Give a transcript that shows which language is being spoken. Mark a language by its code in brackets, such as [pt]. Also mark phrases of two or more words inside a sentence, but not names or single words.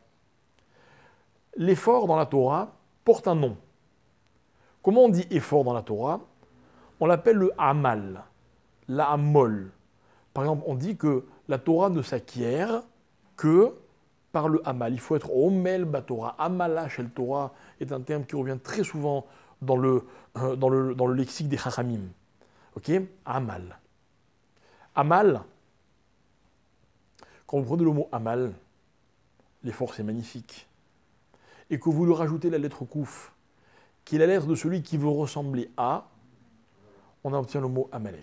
[fr] L'effort dans la Torah porte un nom. Comment on dit effort dans la Torah? On l'appelle le amal, la amol. Par exemple, on dit que la Torah ne s'acquiert que par le amal. Il faut être [he] עמל בתורה. עמלה של תורה [fr] est un terme qui revient très souvent dans le lexique des chachamim. Ok? Amal. Amal, quand vous prenez le mot amal, l'effort c'est magnifique, et que vous lui rajoutez la lettre kouf, qui est la lettre de celui qui veut ressembler à, on obtient le mot Amalek.